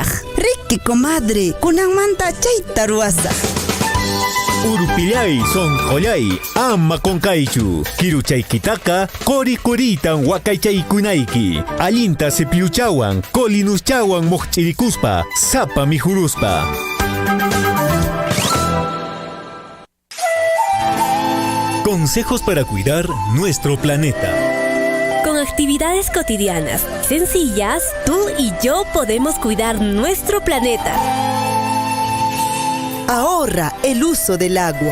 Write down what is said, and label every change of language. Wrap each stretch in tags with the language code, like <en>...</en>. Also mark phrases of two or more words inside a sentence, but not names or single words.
<qu>Riki comadre, kunanmanta chayta ruwasaq. Urpillay sonqollay ama konkaychu. Kiruchaykitaqa qori-qoritan wakaychaykunayki. Allinta cepilluchawan, colinuschawan moqchirikuspa, sapa mijuruspa.</qu> <es>Consejos para cuidar nuestro planeta. Con actividades cotidianas sencillas, tú y yo podemos cuidar nuestro planeta. Ahorra el uso del agua.</es>